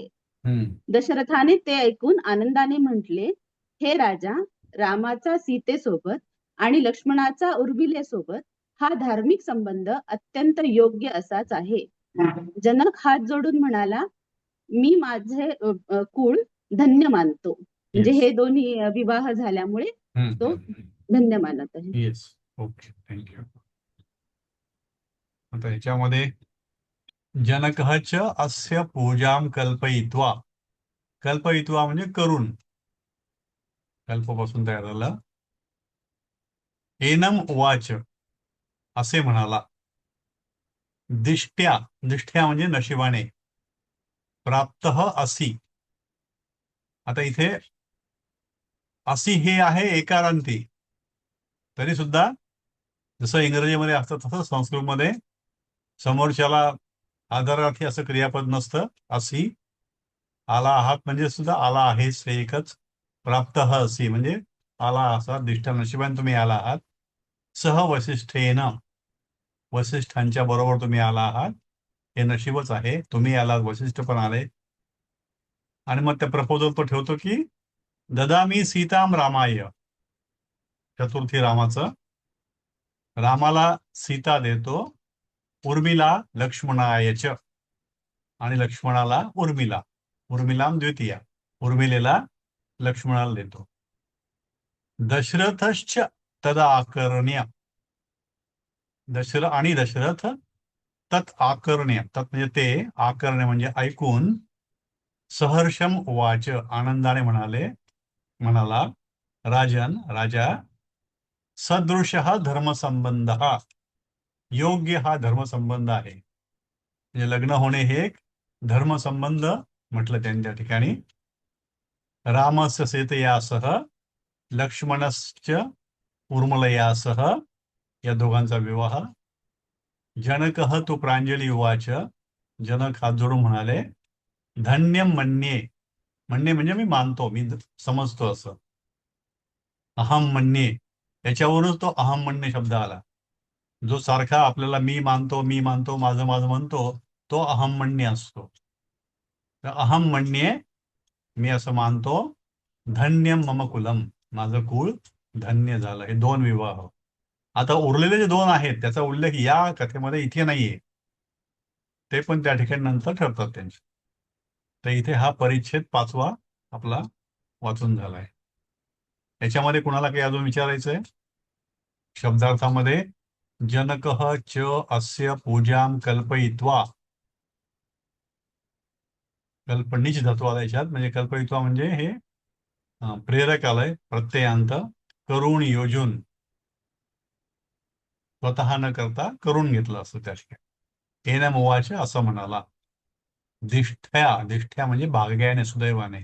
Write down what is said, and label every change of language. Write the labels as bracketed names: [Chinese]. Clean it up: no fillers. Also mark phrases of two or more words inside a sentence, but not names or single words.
[Marathi] दशरथाने ते ऐकून आनंदाने म्हटले हे राजा रामाचा सीतेसोबत आणि लक्ष्मणाचा उर्मिलेसोबत हा धार्मिक संबंध अत्यंत योग्य असाच आहे. जनक हात जोडून म्हणाला मी माझे कुळ धन्य मानतो म्हणजे हे दोन्ही विवाह झाल्यामुळे तो धन्य मानत आहे. [English] Yes, okay, thank you. [Marathi] आता ह्याच्यामध्ये [Sanskrit] जनकः च अस्य पूजां कल्पयित्वा [Marathi] म्हणजे करून कल्पापासून तयार झालं. [Sanskrit] एनम उवाच [Marathi] असे म्हणाला. दिष्ट्या म्हणजे नशिबाने. [Sanskrit] प्राप्त असि [Marathi] आता इथे असी हे आहे एकारांती तरी सुद्धा जसं इंग्रजीमध्ये असतं तसं संस्कृतमध्ये समोरच्याला आदरार्थी असं क्रियापद नसतं. असी आला आहात म्हणजे सुद्धा आला आहेस हे एकच. [Sanskrit] प्राप्त असी [Marathi] म्हणजे आला असा दिष्टा नशिबाने तुम्ही आला आहात. [Sanskrit] सह वसिष्ठेन [Marathi] वसिष्ठांच्या बरोबर तुम्ही आला आहात हे नशीबच आहे. तुम्ही आलात वसिष्ठ पण आले. आणि मग त्या प्रपोजल तो ठेवतो की [Sanskrit] ददामी सीताम रामाय [Marathi] चतुर्थी रामाचं रामाला सीता देतो उर्मिला लक्ष्मणायच आणि लक्ष्मणाला उर्मिलाम द्वितीया उर्मिलेला लक्ष्मणाला देतो. [Sanskrit] दशरथश्च तदा आकर्ण्य दशरथ तत् आकर्ण्य, [Marathi] तत् म्हणजे ते, आकर्ण्य म्हणजे ऐकून, [Sanskrit] सहर्षम उवाच, [Marathi] आनंदाने म्हणाला, राजा, [Sanskrit] सदृश धर्मसंबंध, [Marathi] योग्य हा धर्मसंबंध आहे. म्हणजे लग्न होणे हे एक धर्मसंबंध म्हटलं त्यांच्या ठिकाणी. [Sanskrit] रामस्य सीतयासह लक्ष्मणश्च उर्मिलयासह, [Marathi] या दोघांचा विवाह. [Sanskrit] जनकः तु प्रांजली उवाच, [Marathi] जनक हात जोडून म्हणाले, [Sanskrit] धन्यं मन्ये, [Marathi] म्हणणे म्हणजे मी मानतो, मी समजतो असं. [Sanskrit] अहम मन्ये, [Marathi] याच्यावरूनच तो अहम म्हणणे शब्द आला. जो सारखा आपल्याला मी मानतो, माझं म्हणतो, तो अहम म्हणणे असतो. तर अहम म्हणणे, मी असं मानतो, [Sanskrit] धन्यम मम कुलम, [Marathi] माझं कुळ धन्य झालं. हे 2 विवाह. आता उरलेले जे 2 आहेत त्याचा उल्लेख या कथेमध्ये इथे नाहीये, ते पण त्या ठिकाणी नंतर ठरतात त्यांचे. तर इथे हा परिच्छेद 5वा आपला वाचून झालाय. याच्यामध्ये कुणाला काही अजून विचारायचंय? शब्दार्थामध्ये [Sanskrit] जनकः च अस्य पूजां कल्पयित्वा, [Marathi] कल्पनीच धातू आला याच्यात, म्हणजे कल्पयित्वा म्हणजे हे प्रेरक आलंय, प्रत्ययांत, करून योजून, स्वतः न करता करून घेतलं असं त्या ठिकाणी. [Sanskrit] एनम उवाच, [Marathi] असं म्हणाला. दिष्ठ्या म्हणजे भाग्याने, सुदैवाने.